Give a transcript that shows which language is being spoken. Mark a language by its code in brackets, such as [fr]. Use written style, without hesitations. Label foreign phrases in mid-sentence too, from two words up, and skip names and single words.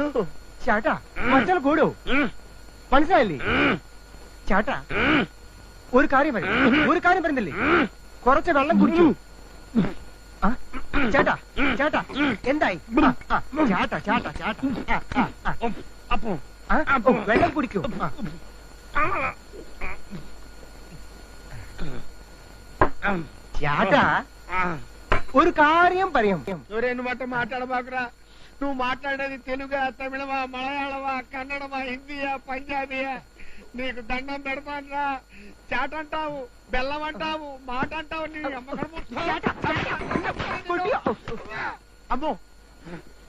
[ml] ചേട്ടാ മറ്റൽ കൂടോ മനസ്സിലായില്ലേ ചേട്ടാ ഒരു കാര്യം പറയുന്നില്ലേ കുറച്ച് വെള്ളം കുടിച്ചു ചേട്ടാ ചേട്ടാ എന്തായി ചേട്ടാ ചേട്ടാ ചേട്ടാ അപ്പോ വെള്ളം കുടിക്കൂ ചേട്ടാ ഒരു കാര്യം പറയാം [te] మాట మాట్లాడబాకురా నువ్వు మాట్లాడేది తెలుగా తమిళమా మలయాళమా కన్నడమా హిందీయా పంజాబీయా నీకు దండం పెడతానరా చాటంటావు బెల్లం అంటావు మాట అంటావు నీ అమ్మకం అమ్మో